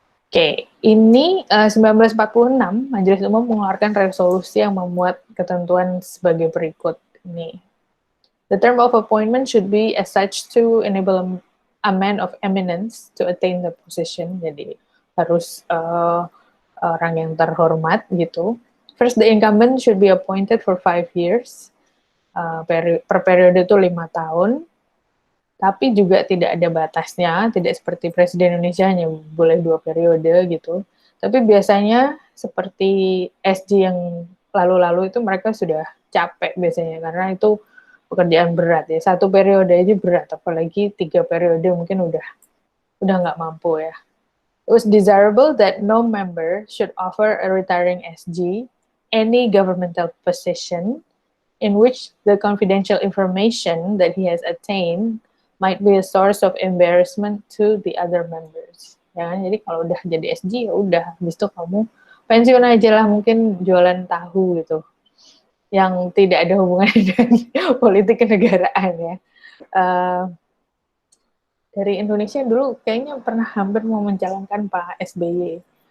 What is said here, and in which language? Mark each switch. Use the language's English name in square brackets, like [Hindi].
[Indonesian] Oke, ini 1946 Majelis Umum mengeluarkan resolusi yang memuat ketentuan sebagai berikut ini. [English] The term of appointment should be as such to enable a man of eminence to attain the position. [Indonesian] Jadi harus orang yang terhormat gitu. [English] First, the incumbent should be appointed for 5 years. [Indonesian] Per periode itu 5 tahun. Tapi juga tidak ada batasnya, tidak seperti Presiden Indonesia hanya boleh 2 periode gitu. Tapi biasanya seperti SG yang lalu-lalu itu mereka sudah capek biasanya, karena itu pekerjaan berat ya. 1 periode aja berat, apalagi 3 periode mungkin udah nggak mampu ya. [English] It was desirable that no member should offer a retiring SG any governmental position in which the confidential information that he has attained might be a source of embarrassment to the other members. [Indonesian] Ya, jadi kalau udah jadi SG ya udah, habis itu kamu pensiun aja lah, mungkin jualan tahu gitu, yang tidak ada hubungan dengan politik kenegaraan ya. uh, dari Indonesia dulu kayaknya pernah hampir mau mencalonkan Pak SBY.